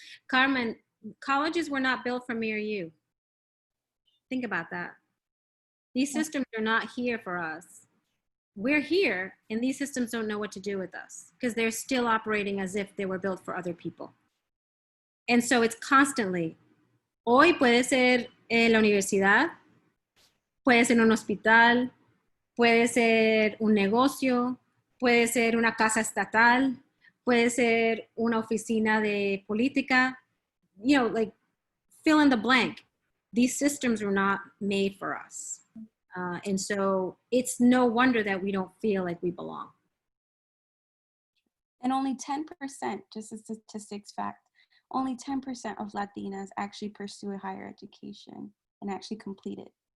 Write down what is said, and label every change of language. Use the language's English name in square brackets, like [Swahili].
[English] Carmen, colleges were not built for me or you. Think about that. These systems are not here for us. We're here, and these systems don't know what to do with us because they're still operating as if they were built for other people. And so it's constantly. [Spanish] Hoy puede ser la universidad, puede ser un hospital, puede ser un negocio, puede ser una casa estatal, puede ser una oficina de política, [English] you know, like fill in the blank. These systems were not made for us. And so it's no wonder that we don't feel like we belong. And only 10%, just a statistics fact, only 10% of Latinas actually pursue a higher education and actually complete it.